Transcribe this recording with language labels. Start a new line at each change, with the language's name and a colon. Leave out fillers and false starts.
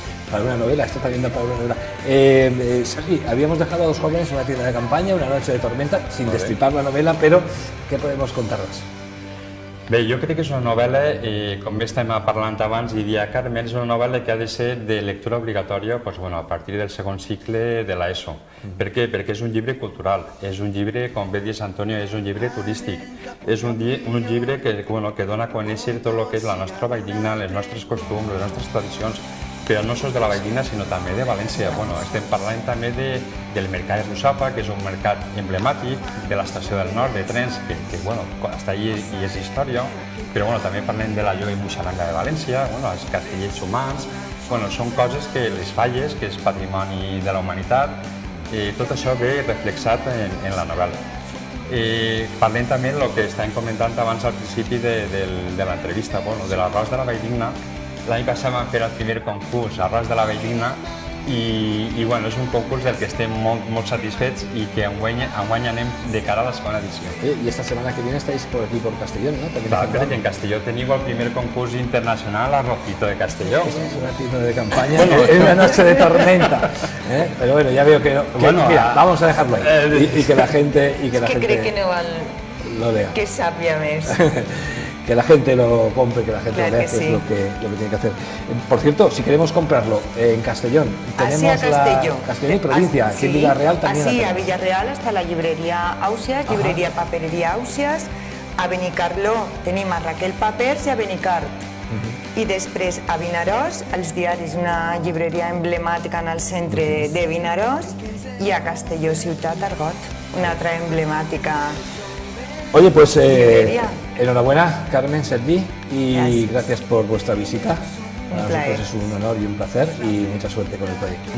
Spanish: Para una novela, esto también da para una novela. Sergi, habíamos dejado a dos jóvenes en una tienda de campaña, una noche de tormenta, sin destripar la novela, pero ¿qué podemos contarnos?
Catalan: Bé, jo crec que és una novel·la, com bé estem parlant abans, i dia Carmen, és una novel·la que ha de ser de lectura obligatòria a partir del segon cicle de l'ESO. Per què? Perquè és un llibre cultural, és un llibre, com bé dius Antonio, és un llibre turístic, és un llibre que dona a conèixer tot el que és la nostra Valldigna, les nostres costums, les nostres tradicions, però no sols de la Valldigna, sinó també de València. Estem parlant també del mercat de Russafa, que és un mercat emblemàtic, de l'estació del nord, de trens, que està allà i és història, però també parlem de la lloga i moixalanga de València, els castellers humans, són coses que les falles, que és patrimoni de la humanitat, tot això ve reflexat en la novel·la. Parlem també del que estàvem comentant abans al principi de l'entrevista, de l'arròs de la Valldigna. L'any passat vam fer el primer concurs, Arròs de la Valldigna, i és un concurs del que estem molt satisfets i que enguany anem de cara a la segona edició.
Spanish: Y esta semana que viene estáis por aquí, por Castellón, ¿no?
Catalan: Clar, que en Castelló tenim el primer concurs internacional Arrocito de Castelló.
Spanish: Es una tienda de campaña, es una noche de tormenta. Pero bueno, ya veo que no. Mira, vamos a dejarlo ahí y que la gente cree que no val lo lea.
Catalan: Que sàpia més.
Spanish: Que la gente lo compre, que la gente claro lo lea, que sí. Es lo que tiene que hacer. Por cierto, si queremos comprarlo en Castellón, tenemos Castellón y provincia, aquí en Villarreal también.
Catalan: Así, a Villarreal està la llibreria Àusias, llibreria Papereria Àusias, a Benicarló tenim a Raquel Papers i a Benicart. I després a Vinaròs, els diaris, una llibreria emblemàtica en el centre de Vinaròs, i a Castelló Ciutat Argot, una altra emblemàtica.
Spanish: Oye, pues enhorabuena, Carmen, Sergi, y gracias por vuestra visita. Para nosotros es un honor y un placer y mucha suerte con el proyecto.